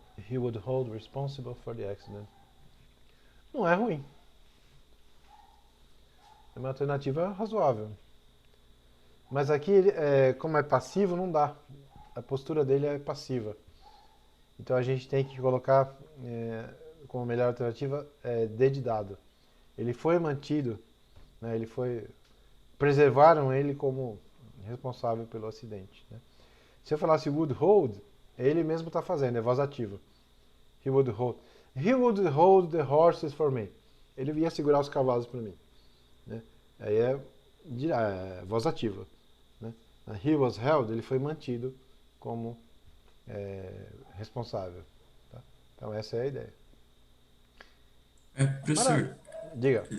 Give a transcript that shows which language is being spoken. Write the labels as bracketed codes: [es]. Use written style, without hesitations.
[en] He would hold responsible for the accident. [pt] Não é ruim. É uma alternativa razoável. Mas aqui, como é passivo, não dá. A postura dele é passiva. Então a gente tem que colocar como melhor alternativa D de dado. Ele foi mantido, né, preservaram ele como responsável pelo acidente. Né? Se eu falasse would hold, ele mesmo está fazendo, é voz ativa. [en] He would hold. He would hold the horses for me. [pt] Ele ia segurar os cavalos para mim. Né? Aí é voz ativa. Né? [en] He was held, [pt] ele foi mantido como responsável. Tá? Então essa é a ideia. Professor, Maravilha. Diga.